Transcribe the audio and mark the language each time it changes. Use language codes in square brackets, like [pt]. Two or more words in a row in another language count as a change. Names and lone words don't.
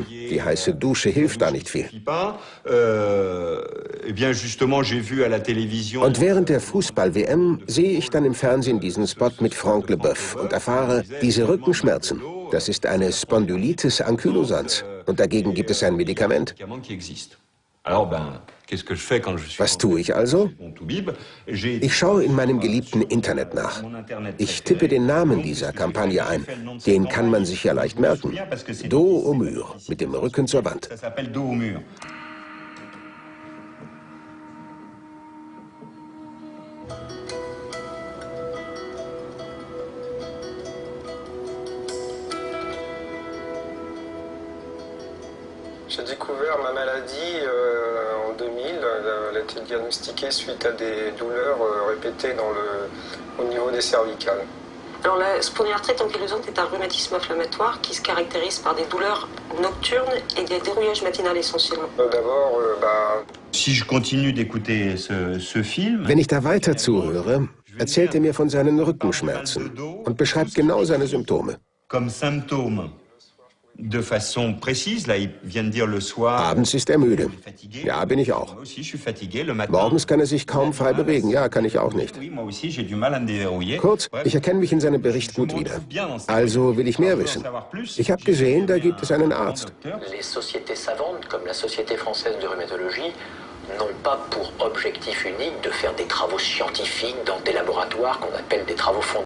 [de] Die heiße Dusche hilft da nicht viel. Und während der Fußball-WM sehe ich dann im Fernsehen diesen Spot mit Franck Leboeuf und erfahre, diese Rückenschmerzen, das ist eine Spondylitis ankylosans. Und dagegen gibt es ein Medikament. Was tue ich also? Ich schaue in meinem geliebten Internet nach. Ich tippe den Namen dieser Kampagne ein. Den kann man sich ja leicht merken. [fr] Dos au mur, [de] mit dem Rücken zur Wand. [fr] J'ai découvert ma maladie en 2000. Elle a été diagnostiquée suite à des douleurs répétées au niveau des cervicales. Alors la spondylarthrite ankylosante est un rhumatisme inflammatoire qui se caractérise par des douleurs nocturnes et des dérouillages matinaux essentiellement. D'abord, [de] Wenn ich da weiter zuhöre, erzählt er mir von seinen Rückenschmerzen und beschreibt genau seine Symptome. Abends ist er müde. Ja, bin ich auch. Morgens kann er sich kaum frei bewegen. Ja, kann ich auch nicht. Kurz, ich erkenne mich in seinem Bericht gut wieder. Also will ich mehr wissen. Ich habe gesehen, da gibt es einen Arzt. [fr] Les sociétés savantes, comme la Société Française de Rhumatologie, n'ont pas pour objectif unique de faire des travaux scientifiques dans des laboratoires qu'on appelle des travaux fondamentaux.